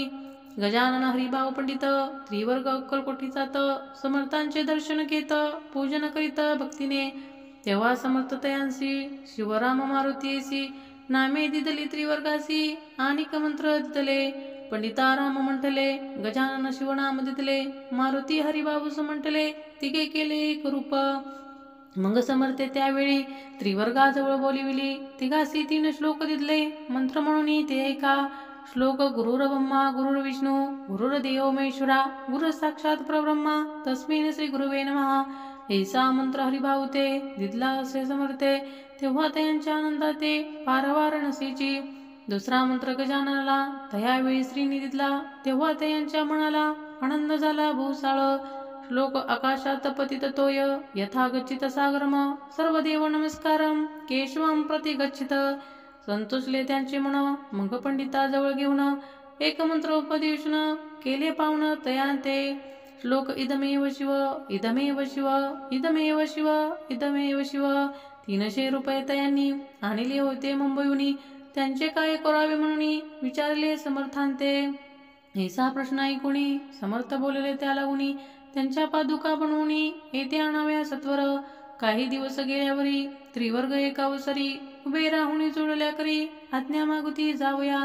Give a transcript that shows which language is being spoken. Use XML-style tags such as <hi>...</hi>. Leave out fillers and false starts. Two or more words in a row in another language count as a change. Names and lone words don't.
<mr>गजानन हरिभाऊ पंडित त्रिवर्ग अक्कलकोटीचात, समर्थांचे दर्शन घेत, पूजन करीत भक्तीने, तेव्हा समर्थ तयांसी, शिवराम मारुतीसी नामे दिदली त्रिवर्गासी, आणिक मंत्र दिदले, पंडिता राम म्हटले, गजानन शिवनाम दिदले, मारुती हरिबाबूस म्हटले, तिघे केले एक रूप. मग समर्थे त्यावेळी त्रिवर्गाजवळ बोलिविली, तिघासी 3 श्लोक दिदले, मंत्र म्हणून ते ऐका. श्लोक</mr> <sa>गुरुर ब्रह्मा गुरुर्विष्णू गुरुर्देव महेश्वरा गुरु साक्षात परब्रह्मा तस्मै श्री गुरुवे नमः,</sa> <mr>ऐसा मंत्र हरिभाऊ ते दिदला असे समर्थे, तेव्हा त्यांच्या आनंदाते पारवार नसेची. दुसरा मंत्र गजाननाला त्यावेळी श्रीनी दिदला, तेव्हा त्यांच्या मनाला आनंद झाला भूसाळ. श्लोक</mr> <sa>आकाशात पतित तोय यथा गच्छित सागरम, सर्व देव नमस्कारम केशवम प्रति गच्छित,</sa> <mr>संतोषले त्यांचे मन, मग पंडिताजवळ घेऊन एक मंत्र उपदेशन केले पावन तयांते.</mr> <sa>श्लोक इदमेव शिव इदमेव शिव इदमेव शिव इदमेव शिव.</sa> <mr>300 रुपये तयांनी आणले होते मुंबईहून, त्यांचे काय करावे म्हणून विचारले समर्थांते. ऐसा प्रश्न ऐकुनी समर्थ बोलले त्याला गुणी, त्यांच्या पादुका बनवून येथे आणाव्या सत्वर. काही दिवस गेल्यावरी त्रिवर्ग एकावसरी, उभे राहुनी जोडल्या करी, आज्ञा मागुती जावया.</mr>